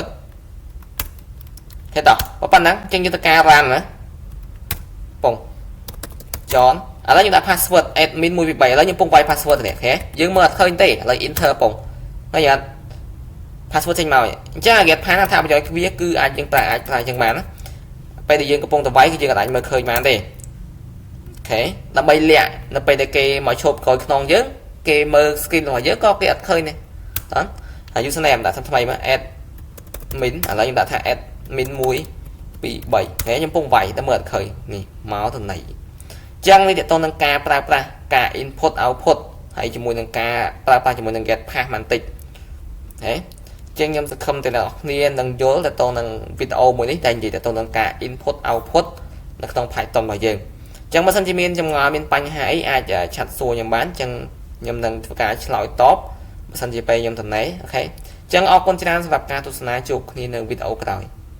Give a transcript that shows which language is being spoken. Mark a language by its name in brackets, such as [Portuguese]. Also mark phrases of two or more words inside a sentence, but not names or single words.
[Khmer] គេតោះប៉ុណ្ណឹងអញ្ចឹងយើងធ្វើការ run ណាពងចនឥឡូវយើងដាក់ [English] password admin 1 2 3 [Khmer] ឥឡូវខ្ញុំពងវាយ password នេះអូខេយើងមើលអត់ឃើញទេឥឡូវ enter ពងហើយអត់ password ចេញមកអញ្ចឹង [English] get pass [Khmer] ថាប្រយោជន៍វា គឺអាចយើងប្រើអញ្ចឹងបានណាពេលដែលយើងកំពុងទៅវាយគឺយើងអាចមើលឃើញបានទេអូខេដើម្បីលាក់នៅពេលដែលគេមកឈប់ក្រោយខ្នងយើងគេមើ ល screen របស់យើងក៏គេអត់ឃើញដែរតោះហើយ username ដាក់ថ្មីមក admin ឥឡូវខ្ញុំដាក់ថា admin 1 2 3អូខេខ្ញុំពង វាយតែមើលអត់ឃើញនេះមកទៅណៃចឹងនេះតើតនឹងការប្រើប្រាស់ការ [English] input output [Khmer] ហើយជាមួយនឹងការប្រើប្រាស់ជាមួយនឹង [English] get pass [Khmer] បន្តិចហេចឹងខ្ញុំសង្ឃឹមតែអ្នកនរគ្នានឹងយល់តើនឹងវីដេអូមួយនេះតែនិយាយតើនឹងការ [English] input output [Khmer] នៅក្នុង Python របស់យើងចឹងបើសិនជាមានចម្ងល់មានបញ្ហាអីអាចឆាត់សួរខ្ញុំបានចឹងខ្ញុំនឹងធ្វើការឆ្លើយតបបើសិនជាពេលខ្ញុំតំណែងអូខេចឹងអរគុណច្រើនសម្រាប់ការទស្សនាជួបគ្នានៅវីដេអូក្រោយ